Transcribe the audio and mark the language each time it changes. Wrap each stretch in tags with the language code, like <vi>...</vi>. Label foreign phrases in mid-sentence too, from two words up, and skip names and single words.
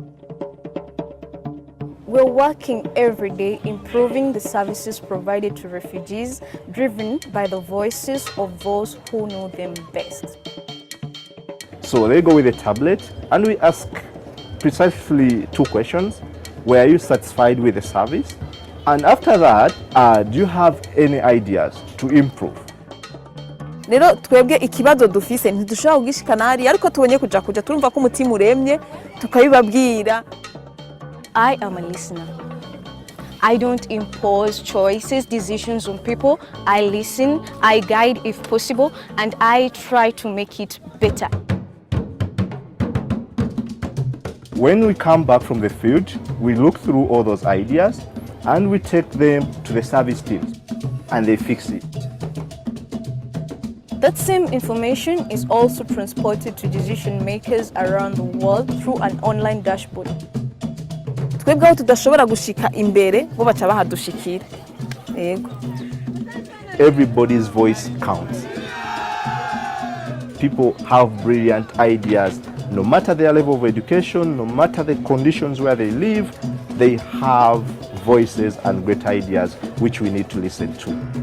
<en>We're working every day improving the services provided to refugees, driven by the voices of those who know them best. So they go with a tablet and we ask precisely 2 questions. Were you satisfied with the service? And after that, do you have any ideas to improve?</en> <rn>Rero twebwe ikibazo dufise ntidushobora kugishikana hariya ariko tubonye kuja turumva ko umutima uremye tukabibabwira.</rn> <en>I am a listener. I don't impose decisions on people. I listen, I guide if possible, and I try to make it better. When we come back from the field, we look through all those ideas and we take them to the service teams and they fix it. That same information is also transported to decision makers around the world through an online dashboard.</en> <rn>Twebwe aho tudashobora gushika imbere bo baca bahadushikira. Yego.</rn> <en>Everybody's voice counts. People have brilliant ideas. No matter their level of education, no matter the conditions where they live, they have voices and great ideas which we need to listen to.</en>